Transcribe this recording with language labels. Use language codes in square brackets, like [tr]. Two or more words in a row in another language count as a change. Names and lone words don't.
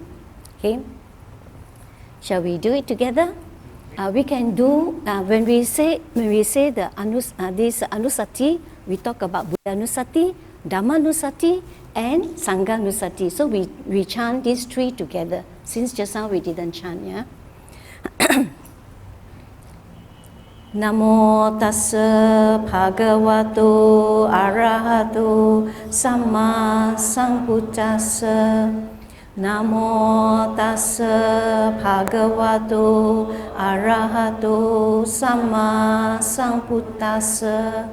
[en] Okay. Shall we do it together? We can do when we say the this Anussati. We talk about Buddhanussati, Dhammanussati, and Sanghanussati. So we chant these three together. Since just now we didn't chant, [pi] Namo tassa bhagavato arahato samma sambuddhassa. Namo tassa bhagavato arahato samma sambuddhassa.